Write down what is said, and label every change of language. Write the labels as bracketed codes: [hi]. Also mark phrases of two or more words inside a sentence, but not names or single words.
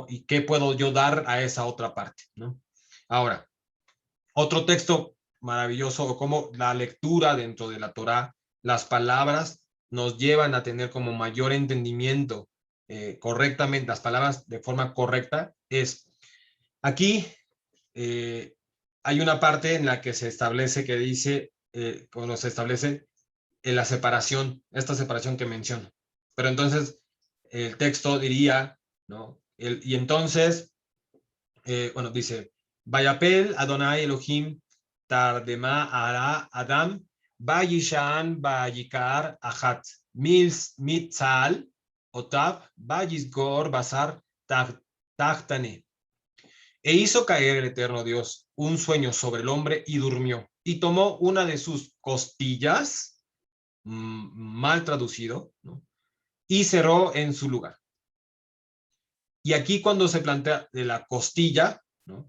[es] Y qué puedo yo dar a esa otra parte, ¿no? Ahora, otro texto maravilloso, como la lectura dentro de la Torá, las palabras nos llevan a tener como mayor entendimiento correctamente, las palabras de forma correcta, es aquí hay una parte en la que se establece que dice, cuando se establece la separación, esta separación que menciono. Pero entonces el texto diría, ¿no? Y entonces, bueno, dice, [he] ויפל ה׳ אלהים תרדמה על האדם ויישן ויקח אחת מצלעתיו ויסגר בשר תחתנה. [es] E hizo caer el eterno Dios un sueño sobre el hombre y durmió. Y tomó una de sus costillas, mal traducido, ¿no? Y cerró en su lugar. Y aquí cuando se plantea de la costilla, ¿no?